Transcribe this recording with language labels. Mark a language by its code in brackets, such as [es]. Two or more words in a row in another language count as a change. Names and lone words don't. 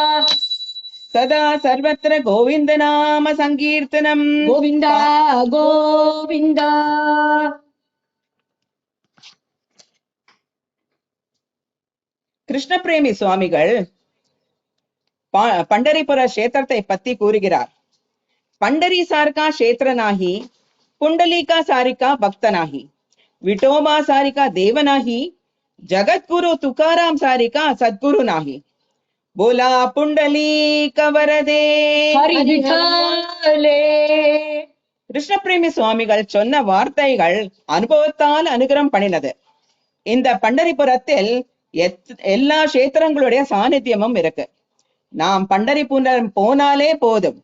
[ta] சதா சர்வத்திர கோவிந்த நாம சங்கீர்த்தனம் கோவிந்தா கோவிந்தா. கிருஷ்ணபிரேமி சுவாமிகள் பண்டரிபுர கஷேத்திரத்தை பத்தி கூறுகிறார். [mr] पंडरी सारखा क्षेत्र नाही, पुंडलिका सारिका भक्त नाही, विठोबा सारिका देव नाही, जगद्गुरु तुकाराम सारिका सद्गुरु नाही. बोला पुंडलीक वरदे हरि विठ्ठले. [ta] கிருஷ்ணபிரேமி சுவாமிகள் சொன்ன வார்த்தைகள் அனுபவத்தால் அனுகிரகம் பண்ணினது. இந்த பண்டரிபுரத்தில் எல்லா கஷேத்திரங்களுடைய சாநித்தியமும் இருக்கு. நாம் பண்டரிபுரம் போனாலே போதும்.